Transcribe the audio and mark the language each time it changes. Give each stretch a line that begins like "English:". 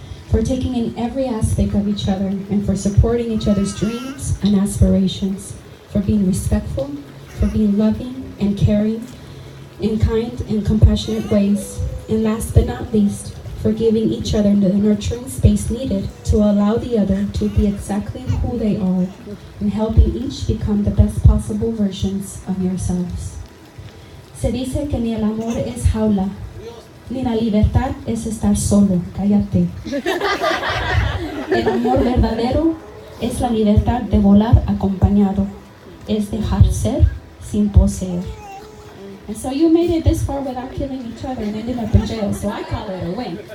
English: For taking in every aspect of each other and for supporting each other's dreams and aspirations, for being respectful, for being loving and caring in kind and compassionate ways, and last but not least, for giving each other the nurturing space needed to allow the other to be exactly who they are and helping each become the best possible versions of yourselves.
Spanish: Se dice que ni el amor es jaula, ni la libertad es estar solo, cállate. El amor verdadero es la libertad de volar acompañado, es dejar ser sin poseer.
English: And so you made it this far without killing each other and ended up in jail, so I call it a win.